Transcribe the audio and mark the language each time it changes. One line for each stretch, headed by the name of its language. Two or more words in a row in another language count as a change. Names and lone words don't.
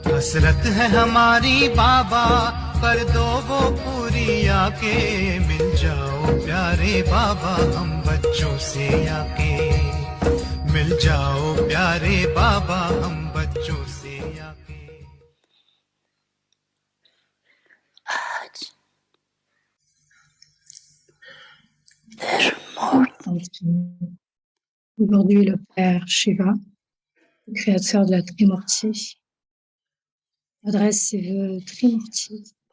Hindi: हसरत है हमारी बाबा, कर दो वो पूरी आके। मिल जाओ प्यारे बाबा हम बच्चों से आके। मिल जाओ प्यारे बाबा हम बच्चों से आके।
French: Aujourd'hui, le Père Shiva, le créateur de la Trimurti, adresse ses vœux Trimurti.